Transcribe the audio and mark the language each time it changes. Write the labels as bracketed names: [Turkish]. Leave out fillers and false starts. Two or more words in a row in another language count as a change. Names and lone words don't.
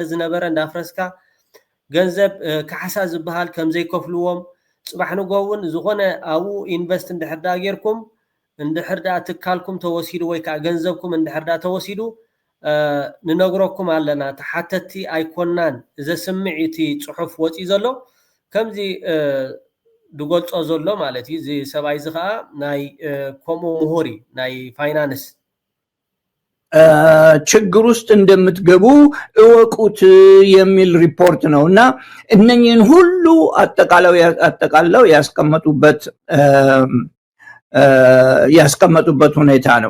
[Tigrinya] ዝነበረ እንዳፍረስካ ገንዘብ ካሕሳ ዝበሃል ከም ዘይከፍልዎም ፅባሕ ንጎውን ዝኾነ ኣብኡ ኢንቨስት እንድሕር ዳ ጌርኩም እንድሕር ዳ ትካልኩም ተወሲዱ ወይ ከዓ ገንዘብኩም እንድሕር ዳ ተወሲዱ ንነግረኩም ኣለና ተሓተቲ ኣይኮናን ዘስምዕ እቲ ፅሑፍ ወፂ ዘሎ ከምዚ ድገልጾ ዘሎ ማለት እዩ እዚ ሰብኣይ እዚ ከዓ ናይ ከምኡ ምሁሪ ናይ ፋይናንስ [Amharic] ችግር ውስጥ እንደምትገቡ እወቁት የሚል ሪፖርት ነው እና እነኚህን ሁሉ አጠቃለው ያስቀመጡበት ሁኔታ ነው።